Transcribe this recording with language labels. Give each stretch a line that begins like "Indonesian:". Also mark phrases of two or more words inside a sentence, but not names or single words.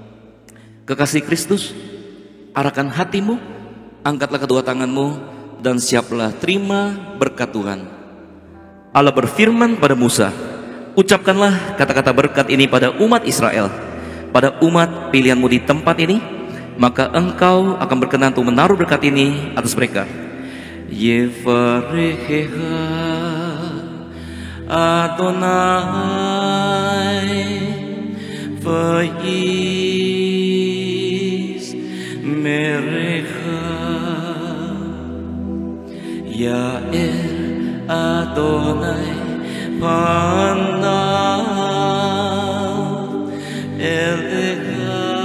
Indonesian: Kekasih Kristus, arahkan hatimu, angkatlah kedua tanganmu, dan siaplah terima berkat Tuhan. Allah berfirman pada Musa, ucapkanlah kata-kata berkat ini pada umat Israel, pada umat pilihanmu di tempat ini, maka engkau akan berkenan untuk menaruh berkat ini atas mereka.
Hebrew: יברכך אדני וישמרך יאר אדני פניו אליך